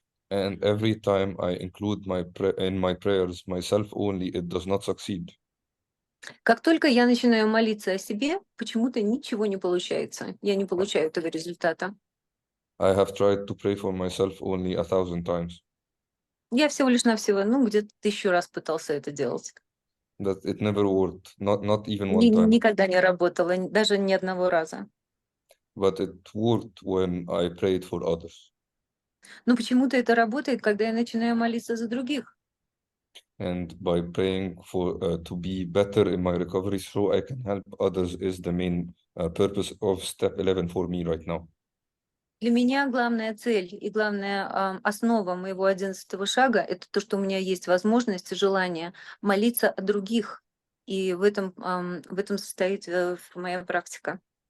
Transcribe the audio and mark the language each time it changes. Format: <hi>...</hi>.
<en>And every time I include in my prayers myself only, it does not succeed.</en> <ru>Как только я начинаю молиться о себе, почему-то ничего не получается. Я не получаю этого результата.</ru> <en>I have tried to pray for myself only 1,000 times.</en> <ru>Я всего лишь навсего, где-то 1000 раз пытался это делать.</ru> <en>That it never worked, not even one time.</en> <ru>Никогда не работало, даже ни одного раза.</ru> <en>But it worked when I prayed for others.</en> <ru>Но почему-то это работает, когда я начинаю молиться за других.</ru> <en>And by praying to be better in my recovery so I can help others is the main purpose of step 11 for me right now.</en> <ru>Для меня главная цель и главная основа моего 11-го шага — это то, что у меня есть возможность и желание молиться о других. И в этом состоит моя практика.</ru>